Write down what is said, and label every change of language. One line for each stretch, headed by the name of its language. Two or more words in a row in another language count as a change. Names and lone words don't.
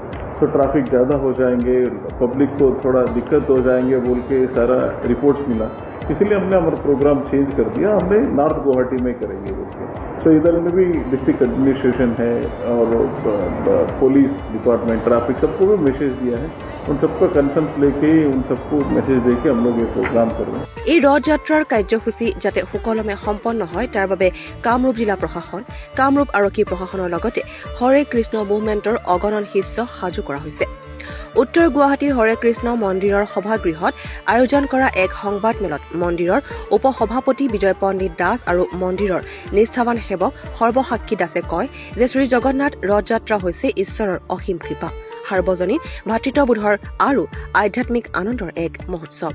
Hindi: तो ट्रैफिक ज़्यादा हो जाएंगे, पब्लिक को थोड़ा दिक्कत हो जाएंगे बोल के सारा रिपोर्ट्स मिला, इसलिए हमने हमारा
English: program change
Hindi: कर दिया। हमने नॉर्थ गुवाहाटी में करेंगे बोल के। तो इधर में भी
English: district administration
Hindi: है और
English: police department,
Hindi: ट्रैफिक सबको भी मैसेज दिया है। उन सबका कंसर्न लेके उन सबको मैसेज देके हम लोग ये प्रोग्राम कर रहे हैं।
Assamese: এই ৰথযাত্ৰাৰ কাৰ্যসূচী যাতে সুকলমে সম্পন্ন হয় তাৰ বাবে কামৰূপ জিলা প্ৰশাসন, কামৰূপ আৰক্ষী প্ৰশাসনৰ লগতে হৰে কৃষ্ণ মুভমেণ্টৰ অগণন শিষ্য সাজু কৰা হৈছে। উত্তৰ গুৱাহাটী হৰে কৃষ্ণ মন্দিৰৰ সভাগৃহত আয়োজন কৰা এক সংবাদমেলত মন্দিৰৰ উপসভাপতি বিজয় পণ্ডিত দাস আৰু মন্দিৰৰ নিষ্ঠাৱান সেৱক সৰ্বসাক্ষী দাসে কয় যে শ্ৰী জগন্নাথ ৰথযাত্ৰা হৈছে ঈশ্বৰৰ অসীম কৃপা, সাৰ্বজনীন ভাতৃত্ববোধৰ আৰু আধ্যাত্মিক আনন্দৰ এক মহোৎসৱ।